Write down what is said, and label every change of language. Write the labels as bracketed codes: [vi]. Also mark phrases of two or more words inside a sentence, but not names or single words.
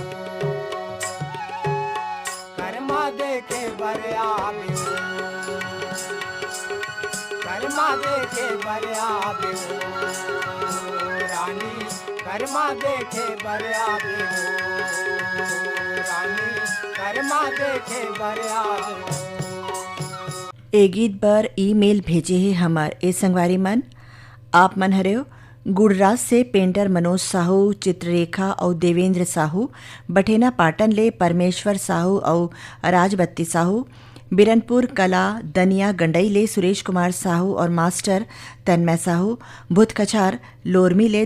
[hne] कर्मा देखे बर आवे कर्मा देखे बर आवे रानी कर्मा देखे बर आवे रानी कर्मा देखे बर आवे। ए गीत पर ईमेल भेजे है हमार ए संगवारी मन। आप मन हरे गुड़राज से पेंटर मनोज साहू, चित्ररेखा और देवेंद्र साहू, बठेना पाटन ले परमेश्वर साहू और राजबत्ती साहू, बिरनपुर कला दनिया गंडई ले सुरेश कुमार साहू और मास्टर तन्मय साहू, भूतकछार लोरमी ले